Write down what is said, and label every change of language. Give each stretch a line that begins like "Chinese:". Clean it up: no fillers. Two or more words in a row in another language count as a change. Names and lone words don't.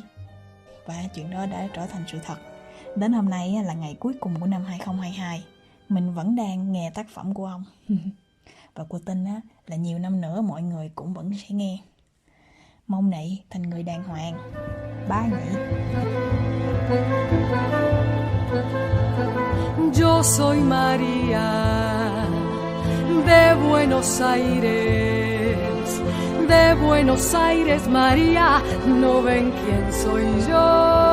Vietnamese: Và chuyện đó đã trở thành sự thật. Đến hôm nay là ngày cuối cùng của năm 2022, mình vẫn đang nghe tác phẩm của ông. Và cô tin là nhiều năm nữa mọi người cũng vẫn sẽ nghe. Mong Nị thành người đàng hoàng. Bye Nị.
Spanish: Yo soy María de Buenos Aires, de Buenos Aires, María, ¿no ven quién soy yo?